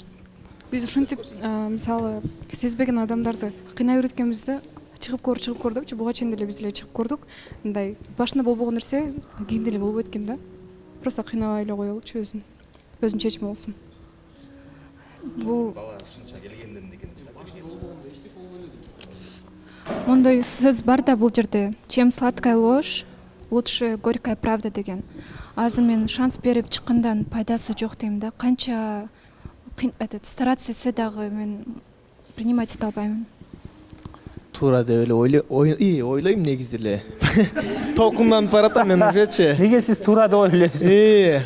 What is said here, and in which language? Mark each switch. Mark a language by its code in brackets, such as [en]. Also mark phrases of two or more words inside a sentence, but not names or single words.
[ky] Биз ушинтип мисалы сезбеген адамдарды кыйнай береткенбизде чыгып көр депчи, буга чейин деле биз эле чыгып көрдүк. Мындай башында болбогон нерсе кийин деле болбойт экен да. Просто кыйнабай эле коелучу, өзүнүн чечими болсун. Бул мондой сөз бар да бул жерде. [ru] Чем сладкая ложь, лучше горькая правда деген. [ky] Азыр мен шанс берип чыккандан пайдасы жок дейм да. Канча стараться etse дагы мен принимать ете албаймын. туура деп эле ойлойм негизи эле. Толкунданып баратам мен ужечи. Неге сиз туура деп ойлойсуз?